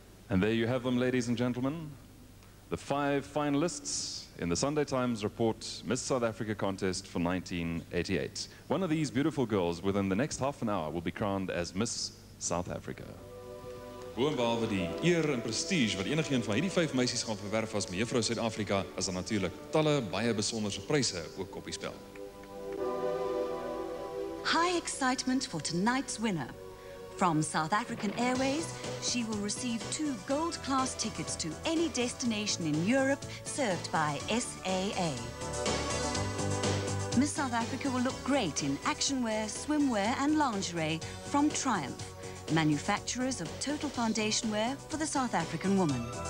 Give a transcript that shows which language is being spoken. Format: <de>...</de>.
<en>And there you have them, ladies and gentlemen. The 5 finalists in the Sunday Times report Miss South Africa contest for 1988. One of these beautiful girls within the next half an hour will be crowned as Miss South Africa.</en> <af>Boonbehalwe die eer en prestige wat enigeen van hierdie 5 meisies gaan verwerf as mevrou Suid-Afrika, is daar natuurlik talle baie besonderse pryse ook op die spel.</af> <en>High excitement for tonight's winner. From South African Airways, she will receive 2 gold-class tickets to any destination in Europe served by SAA. Miss South Africa will look great in actionwear, swimwear and lingerie from Triumph, manufacturers of total foundation wear for the South African woman.</en>